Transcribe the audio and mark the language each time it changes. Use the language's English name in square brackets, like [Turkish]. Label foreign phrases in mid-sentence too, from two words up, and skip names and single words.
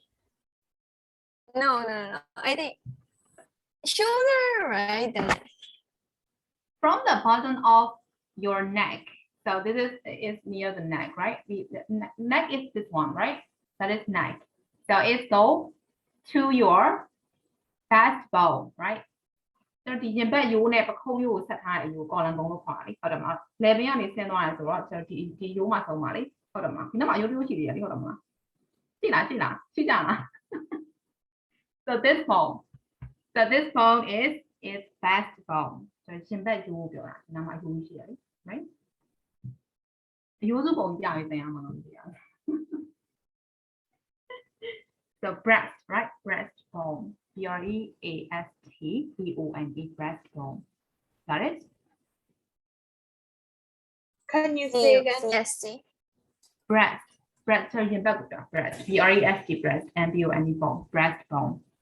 [English] No. I think shoulder, right? Then From the bottom of your neck. So this is near the neck, right? The neck is this one, right? That is neck. So it go to your backbone, right? [Burmese] ကျွန်တော်ဒီရင်ဘတ်ရိုးနဲ့ပခုံးရိုးကိုဆက်ထားတဲ့အရိုးကော်လန်ဘုံလို့ခေါ်တာလေဟုတ်တယ်မလား level ကနေဆင်းသွားတယ်ဆိုတော့ကျွန်တော်ဒီရိုးမှာဆုံးပါလေဟုတ်တယ်မလားဒီနောက်မှာရိုးရိုးရှိသေးတယ်လေဟုတ်တယ်မလားရှိလားရှိကြလား [English] So this bone is backbone [Burmese] ဆိုရင်ဘတ်ရိုးပြောတာဒီနောက်မှာရိုးရှိတယ်လေ right ရိုးစုပုံပြပြီးသင်ရမှာလို့ပြောတာ [English] So breast, right? Breastbone. B-R-E-A-S-T-B-O-N-E. Breastbone. Got it? Can you say again? Yes, see. Breast. Breast. So you can breast. B-R-E-S-T. Breast. And B-O-N-E. Bone. Breastbone.